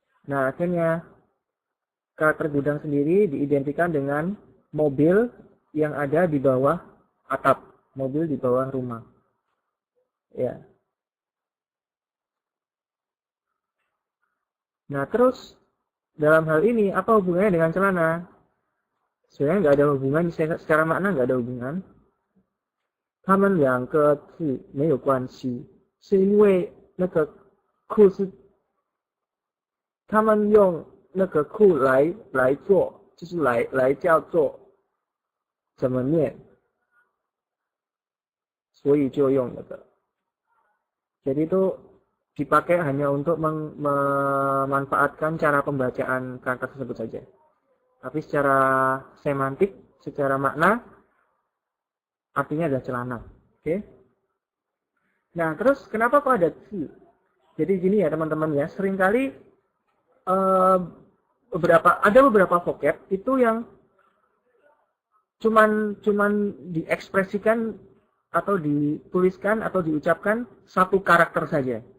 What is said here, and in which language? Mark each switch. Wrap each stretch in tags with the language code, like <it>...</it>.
<id>Nah, akhirnya karakter gudang sendiri diidentikan dengan mobil yang ada di bawah atap, mobil di bawah rumah. Ya. Nah, terus dalam hal ini apa hubungannya dengan celana? Sebenarnya nggak ada hubungan, secara makna nggak ada hubungan.</id> <zh>他们两个字没有关系，是因为那个裤是他们用那个裤来做，就是来叫做怎么念，所以就用那个。</zh> <id>Jadi itu dipakai hanya untuk memanfaatkan cara pembacaan kata tersebut saja. Tapi secara semantik, secara makna, artinya adalah celana. Oke? Nah, terus kenapa kok ada ci? Jadi gini ya teman-teman ya, seringkali ada beberapa vocab itu yang cuman diekspresikan atau dituliskan atau diucapkan satu karakter saja.</id>